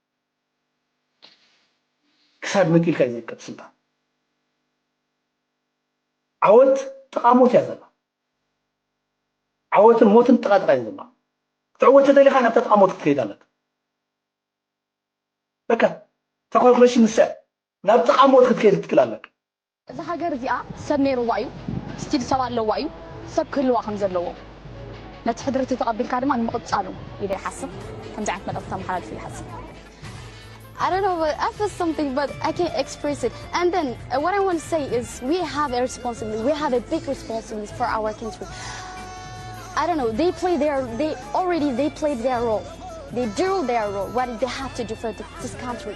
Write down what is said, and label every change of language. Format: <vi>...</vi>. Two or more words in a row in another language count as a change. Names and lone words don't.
<ti>ክሳድ መንጢልካ እዩ ዝርከብ ስልጣን ዓወት ጥቓሞት እያ ዘላ ዓወትን ሞትን ጥቓጥቓ እዩ ዘላ ክትዕወት ተደሊኻ ናብታ ጥቓሞት ክትከይድ ኣለካ በቃ ተኮልኩለሽ ንስዕ ናብ ተቃሞት ክትከይድ ትክላለክ እዛ ሃገር እዚኣ ሰብ ነይሩዋ እዩ ስቲል ሰብ ኣለዋ እዩ ሰብ ክህልዋ ከም ዘለዎ ነቲ ሕድርቲ ተቐቢልካ ድማ ንምቕፃሉ ኢለ ይሓስብ ከምዚ ዓይነት መልእኽቲ መሓላልፍ ይሓስብ</ti> <en>I don't know, but I feel something, but I can't express it. And then what I want to say is we have a responsibility. We have a big responsibility for our country. I don't know, they played their role. They do their role, what they have to do for this country.</en>